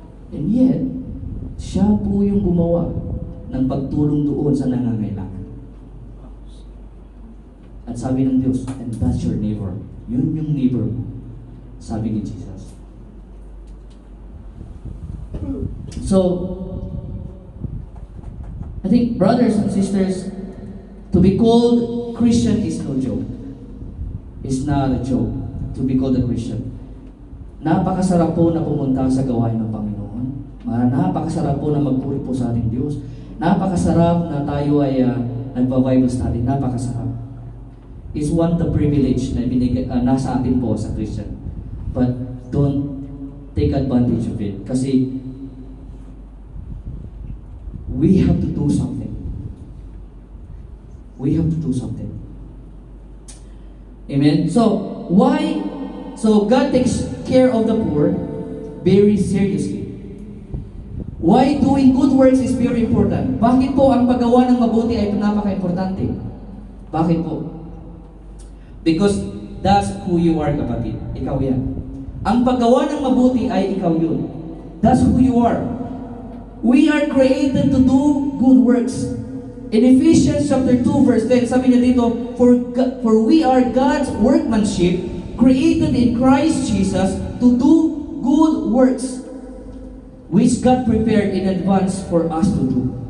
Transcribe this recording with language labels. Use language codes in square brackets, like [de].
[en] And yet, [tl] siya po yung gumawa ng pagtulong doon sa nangangailangan. At sabi ng Diyos, [en] and that's your neighbor. [tl] Yun yung neighbor mo. Sabi ni Jesus. [en] So, I think brothers and sisters, to be called Christian is no joke. It's not a joke to be called a Christian. [tl] Napakasarap po na pumunta sa gawain ng Panginoon. Napakasarap po na magpuri po sa ating Diyos. Napakasarap na tayo ay nagpa-Bible study. Napakasarap. [en] It's one the privilege [tl] na nasa atin po [en] sa Christian. But don't take advantage of it. Kasi we have to do something. We have to do something. Amen? So, why? So, God takes care of the poor very seriously. Why doing good works is very important? [tl] Bakit po ang paggawa ng mabuti ay napaka-importante? Bakit po? [en] Because that's who you are, kapatid. [tl] Ikaw yan. Ang paggawa ng mabuti ay ikaw yun. [en] That's who you are. We are created to do good works. In Ephesians chapter 2 verse 10, [tl] sabi niya dito, [en] For we are God's workmanship, created in Christ Jesus to do good works, which God prepared in advance for us to do.